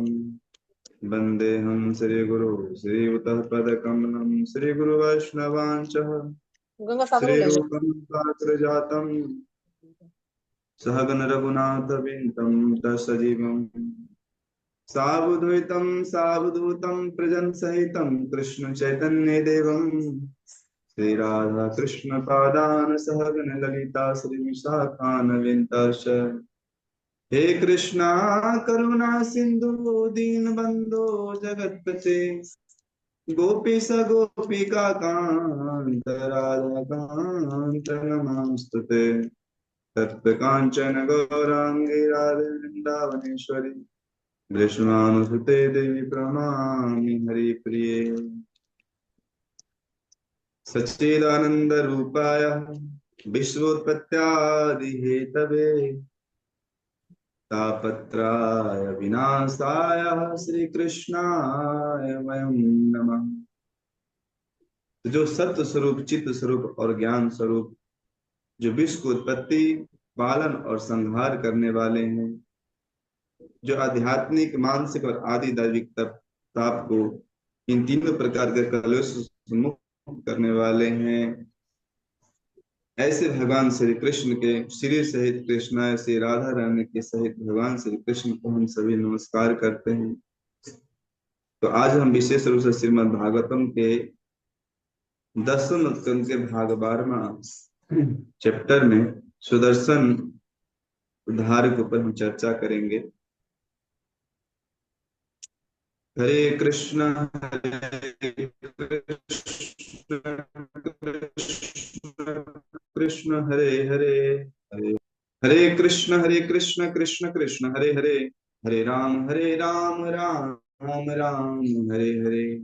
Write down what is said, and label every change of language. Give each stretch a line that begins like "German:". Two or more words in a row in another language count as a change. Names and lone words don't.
Sanskrit: वन्देऽहं श्रीगुरो श्रीयुतः पदकमलं श्रीगुरुवैष्णवांश्च श्रीरूपं साग्रजातं सहगण रघुनाथविन्दं तत्सजीवम् सावधूतं सावधूतं प्रजन् सहितं कृष्ण चैतन्य देवं श्री राधा कृष्ण पादान सहगण ललिता श्री विशाखान्विताश्च। हे कृष्णा करुणा सिंधु दीन बंधो जगतपते गोपीश गोपिका कांत राधा कांत नमस्तुते। तप्त कांचन गौरांगी राधे वृंदावनेश्वरी वृषभानुसुते देवी प्रणमामि हरिप्रिये। सच्चिदानंद रूपाय विश्वोत्पत्त्यादि हेतवे तापत्राय विनाशाय श्री कृष्णाय वयं नमः।
Hindi: जो सत्य स्वरूप चित्त स्वरूप और ज्ञान स्वरूप, जो विश्व को उत्पत्ति पालन और संहार करने वाले हैं, जो आध्यात्मिक मानसिक और आदि दैविक ताप को इन तीनों प्रकार के कलुष से मुक्त करने वाले हैं, ऐसे भगवान श्री कृष्ण के श्री सहित कृष्णा से राधा रानी के सहित भगवान श्री कृष्ण को हम सभी नमस्कार करते हैं। तो आज हम विशेष रूप से श्रीमद् भागवतम के 10वें स्कंद के भाग 12वां चैप्टर में सुदर्शन उद्धार के ऊपर हम चर्चा करेंगे।
Sanskrit: हरे कृष्ण कृष्ण हरे हरे, हरे हरे कृष्ण कृष्ण कृष्ण हरे हरे, हरे राम राम राम हरे हरे।